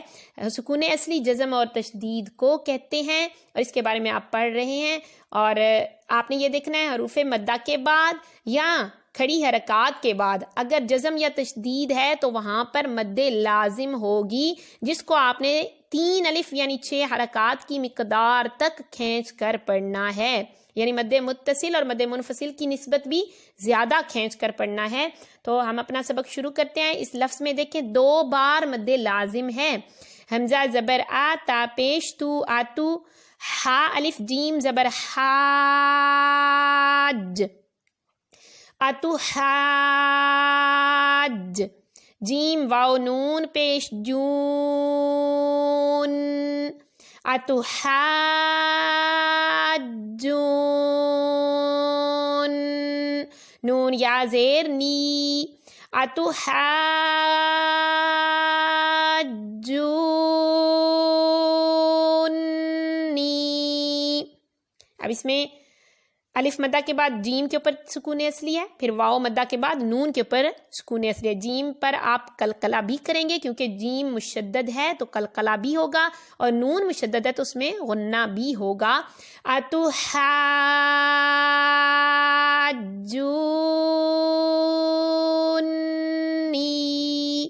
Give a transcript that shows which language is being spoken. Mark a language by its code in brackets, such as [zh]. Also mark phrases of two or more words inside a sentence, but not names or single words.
[ur] سکون اصلی جزم اور تشدید کو کہتے ہیں، اور اس کے بارے میں آپ پڑھ رہے ہیں، اور آپ نے یہ دیکھنا ہے حروف مدہ کے بعد یا کھڑی حرکات کے بعد اگر جزم یا تشدید ہے تو وہاں پر مد لازم ہوگی، جس کو آپ نے 3 الف یعنی 6 حرکات کی مقدار تک کھینچ کر پڑھنا ہے، یعنی مد متصل اور مد منفصل کی نسبت بھی زیادہ کھینچ کر پڑھنا ہے۔ تو ہم اپنا سبق شروع کرتے ہیں۔ اس لفظ میں دیکھیں 2 بار مد لازم ہے۔ حمزہ زبر آ، تا پیش تو، آتو، ہا الف جیم زبر حاج، اتو حاج، جیم واو نون پیش جون، اتو حاجون، نون یا زیر نی، اتو حاجونی۔ اب اس میں الف مدہ کے بعد جیم کے اوپر سکون اصلی ہے، پھر واو مدہ کے بعد نون کے اوپر سکون اصلی ہے۔ جیم پر آپ قلقلہ بھی کریں گے کیونکہ جیم مشدد ہے تو قلقلہ بھی ہوگا، اور نون مشدد ہے تو اس میں غنہ بھی ہوگا۔ اتحاجونی۔